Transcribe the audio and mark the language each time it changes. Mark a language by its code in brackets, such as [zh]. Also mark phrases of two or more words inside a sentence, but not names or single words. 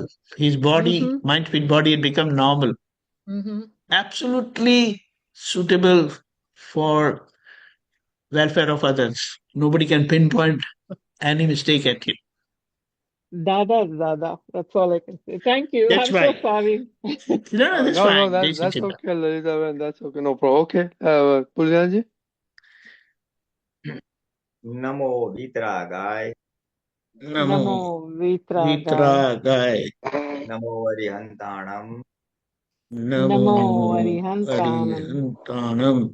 [en] His body, mind, fit body had become normal. Absolutely suitable for welfare of others. Nobody can pinpoint any mistake at him. Dada. That's all I can say. Thank you. I'm so sorry. No, that's fine. That's okay, Lalita. That's okay. No problem. Okay. Pulinanandji. [pra] नमो वीतरागाय. नमो वीतरागाय. णमो अरिहंताणं. णमो अरिहंताणं.